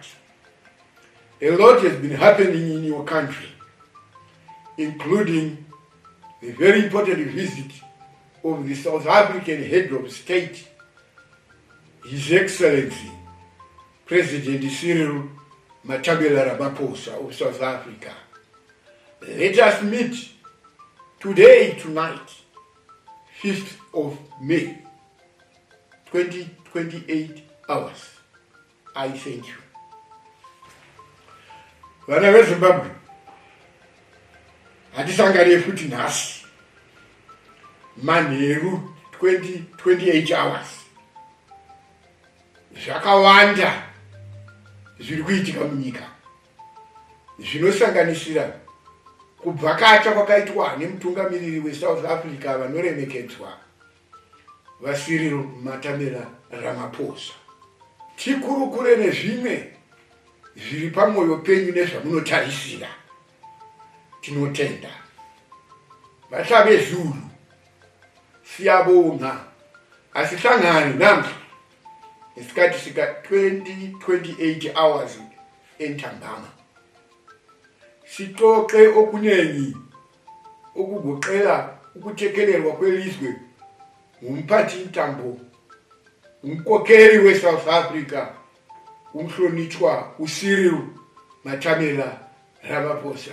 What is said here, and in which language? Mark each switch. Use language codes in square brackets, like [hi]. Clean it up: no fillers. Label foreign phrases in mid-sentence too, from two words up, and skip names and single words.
[en] A lot has been happening in your country, including the very important visit of the South African head of state, His Excellency, President Cyril Matabele Ramaphosa of South Africa. Let us meet today, tonight, 5th of May, 2028 hours. I thank you. [sn] Vana veZimbabwe, hatisangane futi nhasi. Manheru 28 hours. Zvakawanda zviri kuitika munyika. Zvinosanganisira kubvakata kwakaitwa nemutungamiriri weSouth Africa vanoremekedzwa vaCyril Matamela Ramaphosa. Tikurukure nezvimwe zviri pamwoyo penyu nezvamunotarisira. Tinotenda. [nd] Vahlabe Zulu, siyabonga, asihlangane namhla isikhathi sika 28 hours entambama. Sixoxe okunengi ukugoqela ukuthekelelwa kwelizwe ngumphathi ntambo, umkhokheli weSouth Africa, umhlonitshwa uCyril Matamela Ramaphosa.